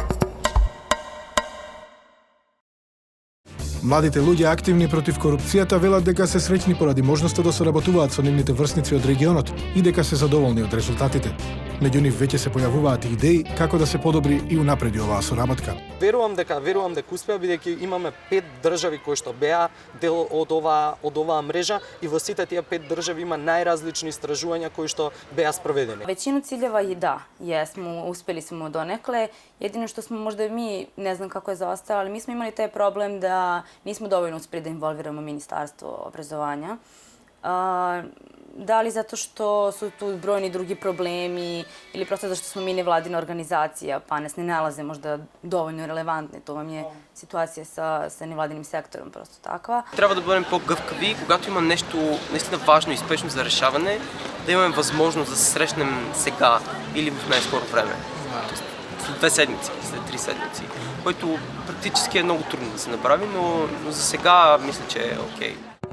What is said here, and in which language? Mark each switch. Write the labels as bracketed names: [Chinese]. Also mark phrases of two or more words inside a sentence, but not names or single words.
[Macedonian] Младите луѓе активни против корупцијата велат дека се среќни поради можноста да соработуваат со нивните врсници од регионот и дека се задоволни од резултатите. Меѓу нив веќе се појавуваат и идеи како да се подобри и унапреди оваа соработка. Верувам дека успеа, бидејќи имаме 5 држави кои што беа дел од оваа мрежа и во сите тие 5 држави има најразлични истражувања кои што беа спроведени. [Serbian] Većinu ciljeva i da, jesmo, uspeli smo donekle. Jedino što smo možda mi, ne znam kako je zaostalo, ali mi smo imali taj problem da nismo dovoljno uspeli da involviramo Ministarstvo obrazovanja. Da li zato što su tu brojni drugi problemi ili prosto zato što smo mi nevladina organizacija pa nas ne nalaze možda dovoljno relevantni. To vam je situacija sa nevladinim sektorom prosto takva. [Bulgarian] Трябва да бъдем по-гъвкави, когато има нещо наистина важно и спешно за решаване, да имаме възможност да се срещнем сега или в най-скоро време. След 2 седмици, след 3 седмици, което практически е много трудно да се направи, но за сега мисля, че е окей.